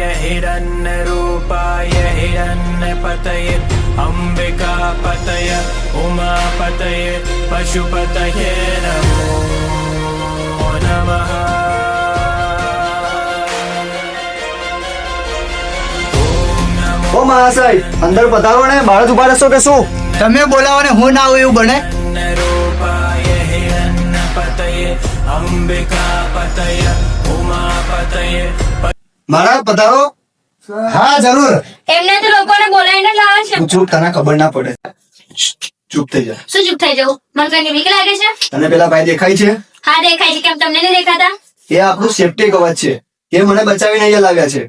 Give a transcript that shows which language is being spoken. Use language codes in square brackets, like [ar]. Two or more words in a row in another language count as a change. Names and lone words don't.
[sa] हिरण्यरूपाय हिरण्यपतये अम्बिकापतय उमापतये पशुपतये नमो नमः. [gu] ઓ મહાશય, અંદર પધારો ને. બહાર જ ઉભા રહેશો કે શું? તમે બોલાવો ને હું ના આવું એવું બને? [sa] रूपाय हिरण्यपतये अम्बिकापतये उमापतये [gu] મહારાજ પધારો. હા જરૂર. એમને તો લોકોને બોલાવીને લાવે છે. ચૂપ, તને ખબર ના પડે. ચૂપ થઈ જા. શું ચૂપ થઈ જવું? મને કઈ બીક લાગે છે? તને પેલા ભાઈ દેખાય છે? હા દેખાય છે. કેમ તમને નહીં દેખાતા? એ આપણું સેફ્ટી કવચ છે. એ મને બચાવીને અહીંયા લાવ્યા છે.